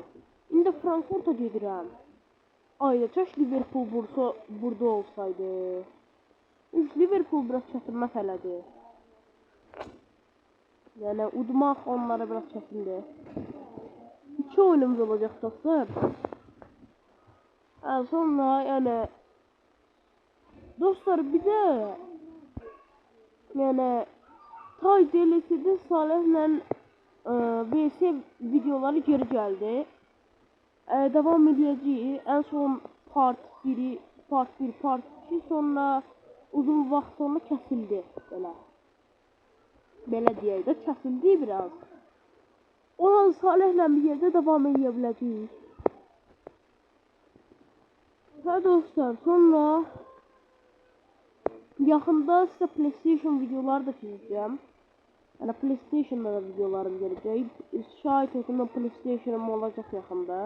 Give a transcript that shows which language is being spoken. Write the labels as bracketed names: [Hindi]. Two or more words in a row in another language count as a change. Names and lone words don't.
[Azerbaijani] İndi Frankfurt'a gedirəm. Ayda çəş Liverpool burada olsaydı. Liverpool biraz çətin məsələdir. Yəni udmaq onlara biraz çətindir. 2 oyunumuz olacaq dostlar. [Turkish] Sonra yani dostlar bir de yani Tay DLC'de Salih'le VS videoları geri geldi. Devam edeceğiz. En son part 1, part 2 sonra [Azerbaijani] uzun vaxt [Turkish] sonra kesildi [Azerbaijani] belə deyək də kəsildi biraz. [Turkish] Olan Salih'le bir yerde devam edebileceğiz. Dostlar sonra yakında size PlayStation videoları da çekeceğim. Yani PlayStation'da da videolarım gelecek. Şahit olsun PlayStation'ım olacak yakında.